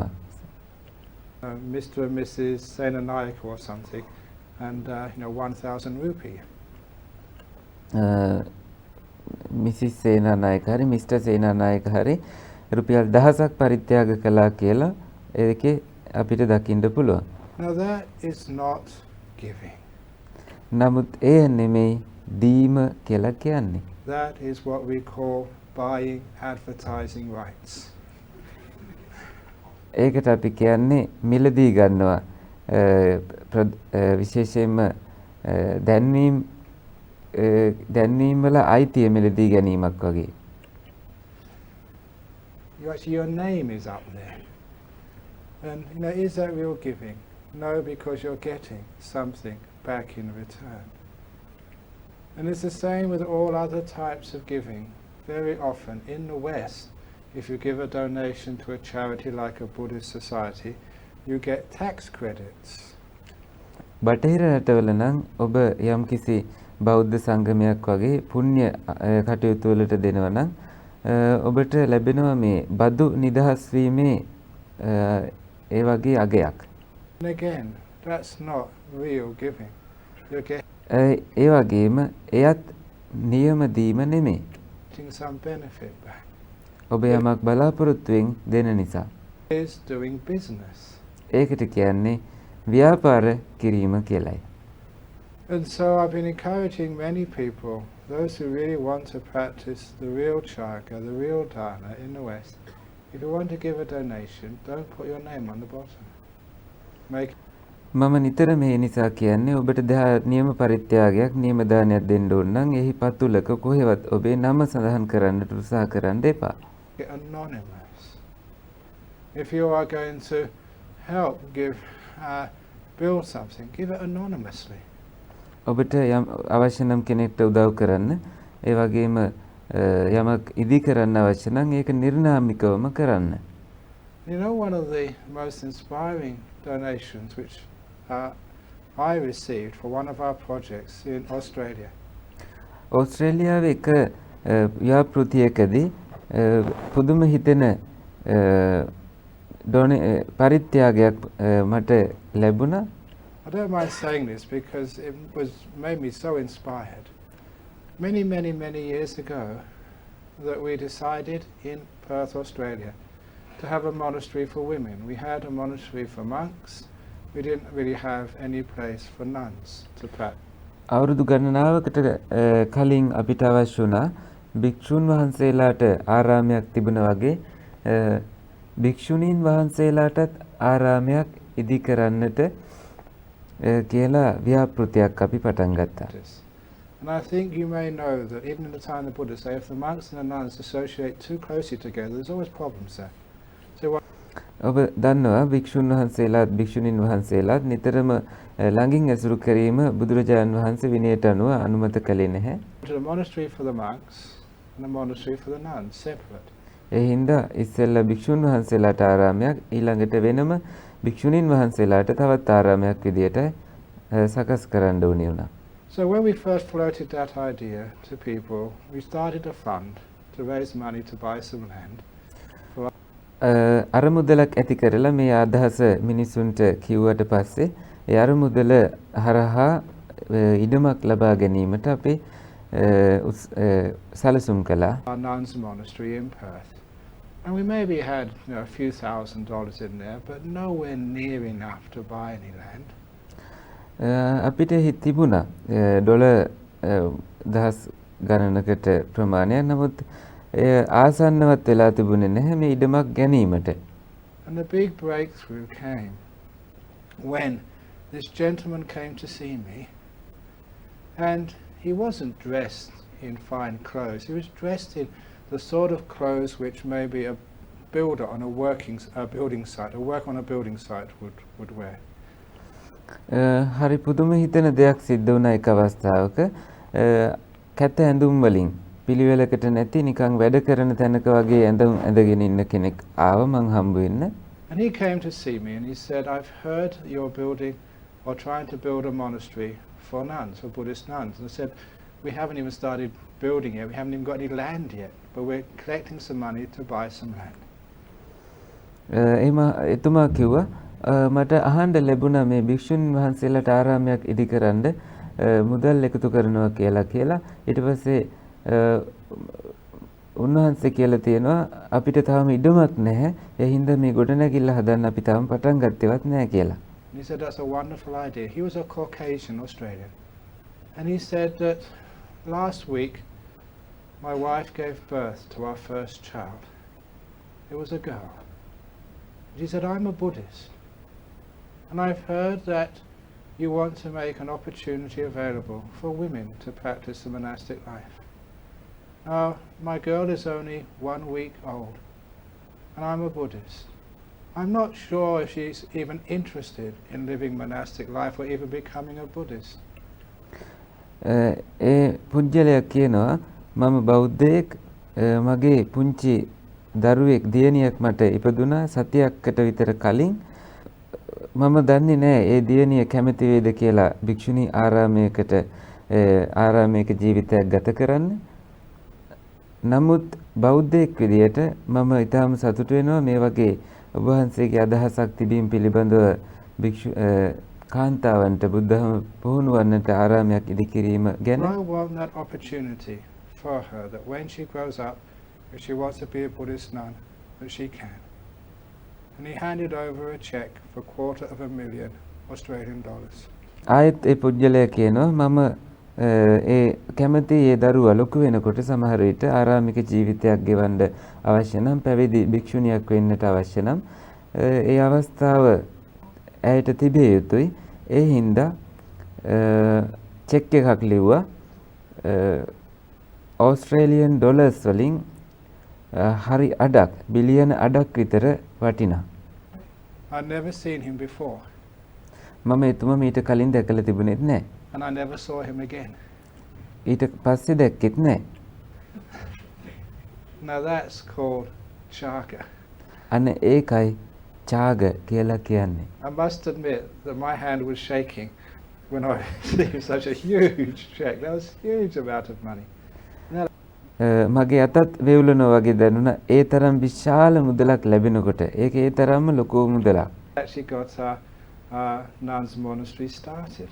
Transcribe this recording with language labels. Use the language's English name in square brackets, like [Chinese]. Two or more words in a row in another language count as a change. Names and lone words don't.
[English] Mr. and Mrs. Senanayaka or something, and 1,000 rupee. [Sinhala] මිසිස් සේනානායක හරි මිස්ටර් සේනානායක හරි රුපියල් 1000ක් පරිත්‍යාග කළා කියලා ඒකේ අපිට දකින්න පුළුවන්. [English] Now that is not giving. [Sinhala] නමුත් ඒ නෙමෙයි දීම කියලා කියන්නේ. [English] That is what we call buying advertising rights. [Sinhala] ඒකට අපි කියන්නේ මිලදී ගන්නවා විශේෂයෙන්ම දැන්වීම වල අයිතිය මිලදී ගැනීමක් වගේ. [English] Your name is up there. And is that real giving? No, because you're getting something back in return. And it's the same with all other types of giving. Very often in the West, if you give a donation to a charity like a Buddhist society, you get tax credits. [Sinhala] බටහිර රටවල නම් ඔබ යම්කිසි බෞද්ධ සංගමයක් වගේ පුණ්‍ය කටයුතු වලට දෙනවා නම් ඔබට ලැබෙනවා මේ බදු නිදහස් වීමේ ඒ වගේ අගයක්. [English] And again, that's not real giving. You're [Sinhala] ඒ වගේම එයත් නියම දීම නෙමෙයි. [English] getting some benefit back. [Sinhala] ඔබ යමක් බලාපොරොත්තුෙන් දෙන නිසා. [English] Is doing business. [Sinhala] ඒකට කියන්නේ ව්‍යාපාර කිරීම කියලයි. [English] And so I've been encouraging many people, those who really want to practice the real chaga, the real dana in the West, if you want to give a donation, don't put your name on the bottom. [Sinhala] මම නිතර මේ නිසා කියන්නේ ඔබට නියම පරිත්‍යාගයක් නියම දානයක් දෙන්න ඕන නම් එහි පතුලක කොහෙවත් ඔබේ නම සඳහන් කරන්නට උත්සාහ කරන්න එපා. [English] Anonymous. If you are going to help build something, give it anonymously. [Sinhala] ඔබට යම් අවශ්‍ය නම් කෙනෙක්ට උදව් කරන්න ඒ වගේම යමක් ඉදි කරන්න අවශ්‍ය නම් ඒක නිර්නාමිකවම කරන්න. [English] One of the most inspiring donations which I received for one of our projects in Australia. [Sinhala] ඕස්ට්‍රේලියාවේ එක ව්‍යාපෘතියකදී පුදුම හිතෙන පරිත්‍යාගයක් මට ලැබුණා. [English] I don't mind saying this because it made me so inspired. Many years ago that we decided in Perth, Australia to have a monastery for women. We had a monastery for monks. We didn't really have any place for nuns to practice. [Sinhala] අවුරුදු ගණනාවකට කලින් අපිට අවශ්‍ය වුණා භික්ෂුන් වහන්සේලාට ආරාමයක් තිබුණා වගේ භික්ෂුණීන් වහන්සේලාටත් ආරාමයක් ඉදි කරන්නට කියලා ව්‍යාපෘතියක් අපි පටන් ගත්තා. [English] And I think you may know that even in the time of the Buddha, say if the monks and the nuns associate too closely together, there's always problems there. So [Sinhala] ඔබ දන්නවා භික්ෂුන් වහන්සේලාත් භික්ෂුණීන් වහන්සේලාත් නිතරම ළඟින් ඇසුරු කිරීම බුදුරජාණන් වහන්සේ විනයට අනුව අනුමත කළේ නැහැ. [English] to the monastery for the monks and the monastery for the nuns, separate. [Sinhala] ඒ හින්දා ඉස්සෙල්ලා භික්ෂුන් වහන්සේලාට ආරාමයක් ඊළඟට වෙනම භික්ෂුණීන් වහන්සේලාට තවත් ආරාමයක් විදියට සකස් කරන්න ඕනේ වුණා. [English] So when we first floated that idea to people, we started a fund to raise money to buy some land. [Sinhala] අරමුදලක් ඇති කරලා මේ අදහස මිනිසුන්ට කිව්වට පස්සේ ඒ අරමුදල හරහා ඉඩමක් ලබා ගැනීමට අපි සැලසුම් කළා. [English] Our nuns monastery in Perth. And we maybe had a few $1,000s in there, but nowhere near enough to buy any land. [Sinhala] අපිට තිබුණා ඩොලර් දහස් ගණනකට ප්‍රමාණයක්. නමුත් ආසන්නවත් වෙලා තිබුණේ නැහැ මේ ඉඩමක් ගැනීමට. [English] And the big breakthrough came when this gentleman came to see me, and he wasn't dressed in fine clothes. He was dressed in the sort of clothes which maybe a builder on a building site, a work on a building site would wear. [Sinhala] හරි පුදුම හිතෙන දෙයක් සිද්ධ වුණා එක අවස්ථාවක. කැත ඇඳුම් වලින් පිළිවෙලකට නැති නිකන් වැඩ කරන තැනක වගේ ඇඳුම් ඇඳගෙන ඉන්න කෙනෙක් ආව මං හම්බ වෙන්න. [English] And he came to see me and he said, I've heard you're building or trying to build a monastery for nuns, for Buddhist nuns. And I said, we haven't even started building yet, we haven't even got any land yet, but we're collecting some money to buy some land. [Sinhala] එතුමා කිව්වා මට අහන්න ලැබුණා මේ භික්ෂුන් වහන්සේලාට ආරාමයක් ඉදි කරන්න මුදල් එකතු කරනවා කියලා. ඊට පස්සේ උන්වහන්සේ කියලා තියෙනවා අපිට තාම ඉඩමක් නැහැ. ඒ හින්දා මේ ගොඩනැගිල්ල හදන්න අපි තාම පටන් ගත්තේවත් නැහැ කියලා. [English] He said that's a wonderful idea. He was a Caucasian Australian. And he said that last week my wife gave birth to our first child. It was a girl. He said, I'm a Buddhist. And I've heard that you want to make an opportunity available for women to practice the monastic life. Now, my girl is only 1 week old, and I'm a Buddhist. I'm not sure if she's even interested in living monastic life or even becoming a Buddhist. [Sinhala] ඒ පුජ්‍යලයා කියනවා මම බෞද්ධයෙක් මගේ පුංචි දරුවෙක් දියණියක් මට ඉපදුනා සතියක්කට විතර කලින් මම දන්නේ නැහැ ඒ දියණිය කැමති වේද කියලා භික්ෂුණී ආරාමයක ජීවිතයක් ගත කරන්න. නමුත් බෞද්ධයෙක් විදියට මම ඊටාම සතුටු වෙනවා මේ වගේ ඔබ වහන්සේගේ අදහසක් තිබීම පිළිබඳව භික්ෂු කාන්තාවන්ට බුද්ධහම පුහුණුවන්නට ආරාමයක් ඉදි කිරීම ගැන. [English] I want that opportunity for her that when she grows up, if she wants to be a Buddhist nun, that she can. And he handed over a check for $250,000 Australian dollars. [Sinhala] ආයෙත් ඒ පුජ්‍යලයා කියනවා මම ඒ කැමති ඒ දරුවා ලොකු වෙනකොට සමහර විට ආරාමික ජීවිතයක් ගෙවන්න අවශ්‍ය නම් පැවිදි භික්ෂුණියක් වෙන්නට අවශ්‍ය නම් ඒ අවස්ථාව ඇයට තිබිය යුතුයි. ඒ හින්දා චෙක් එකක් ලිව්වා [English] Australian dollars [Sinhala] වලින් හරි අඩක් බිලියන අඩක් විතර වටිනා. [English] I'd never seen him before. [Sinhala] මම එතුමා මීට කලින් දැකලා තිබුණෙත් නැහැ. [English] And I never saw him again. [Sinhala] ඊට පස්සේ දැක්කෙත් නැහැ. [English] Now that's called chaga. [Sinhala] අන්න ඒකයි ඡාග කියලා කියන්නේ. [English] I must admit that my hand was shaking when I received such a huge check. That was a huge amount of money. [Sinhala] මගේ අතත් වේවුලනවා වගේ දැනුණා. ඒ තරම් විශාල මුදලක් ලැබෙනකොට ඒක ඒ තරම්ම ලොකු මුදලක්. [English] Actually got our nuns monastery started.